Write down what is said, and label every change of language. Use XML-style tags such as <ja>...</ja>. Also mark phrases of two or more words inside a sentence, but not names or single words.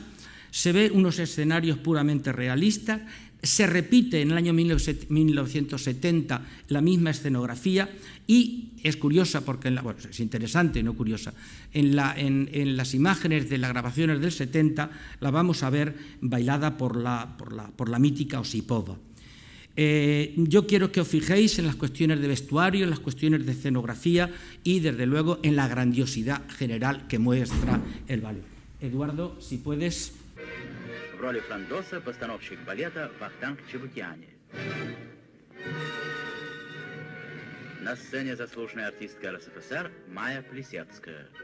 <es>Se ve unos escenarios puramente realistas, se repite en el año 1970 la misma escenografía y es curiosa porque, es interesante, no curiosa, en las imágenes de las grabaciones del 70 la vamos a ver bailada por la mítica Osipova. Yo quiero que os fijéis en las cuestiones de vestuario, en las cuestiones de escenografía y, desde luego, en la grandiosidad general que muestra el ballet. Eduardo, si puedes.</es> <ru>В роли Франдоса постановщик балета Вахтанг Чебукиани. На сцене заслуженная артистка РСФСР Майя Плисецкая.</ru>